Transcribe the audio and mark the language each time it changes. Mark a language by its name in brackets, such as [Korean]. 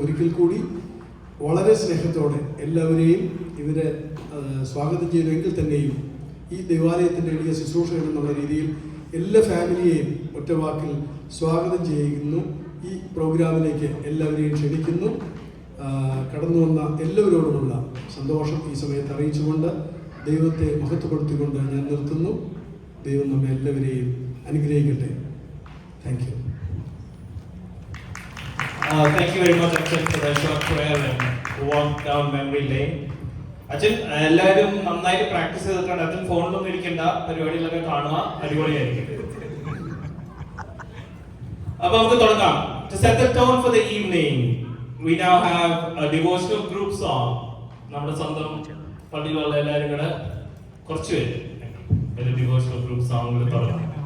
[Malayalam] ഒരിക്കൽ കൂടി വളരെ സ്നേഹത്തോടെ എല്ലാവരെയും ഇവരെ സ്വാഗതം ചെയ്തെങ്കിൽ തന്നെയും ഈ ദേവാലയത്തിൻ്റെ എളിയ ശുശ്രൂഷകൻ എന്നുള്ള രീതിയിൽ എല്ലാ ഫാമിലിയെയും ഒറ്റവാക്കിൽ സ്വാഗതം ചെയ്യുന്നു. ഈ പ്രോഗ്രാമിലേക്ക് എല്ലാവരെയും ക്ഷണിക്കുന്നു. കടന്നു വന്ന എല്ലാവരോടുമുള്ള സന്തോഷം ഈ സമയത്ത് അറിയിച്ചുകൊണ്ട് ദൈവത്തെ മഹത്വപ്പെടുത്തിക്കൊണ്ട് ഞാൻ നിർത്തുന്നു. ദൈവം നമ്മെ എല്ലാവരെയും അനുഗ്രഹിക്കട്ടെ. [English] Thank you. Thank you very much, Achan, for that short prayer and walk down memory lane. [Malayalam] അച്ഛൻ എല്ലാവരും നന്നായിട്ട് പ്രാക്ടീസ് ചെയ്തിട്ടുണ്ട്. അച്ഛൻ ഫോണിലൊന്നും ഇരിക്കേണ്ട, പരിപാടികളൊക്കെ കാണുക, അടിപൊളിയായിരിക്കും. അപ്പൊ നമുക്ക് തുടങ്ങാം. [English] To set the tone for the evening, we now have a devotional group song. [Malayalam] നമ്മുടെ സ്വന്തം പള്ളിയിലുള്ള എല്ലാവരും കൂടെ കുറച്ച് പേര് ഒരു [English] devotional group song [Malayalam] തുടങ്ങാം.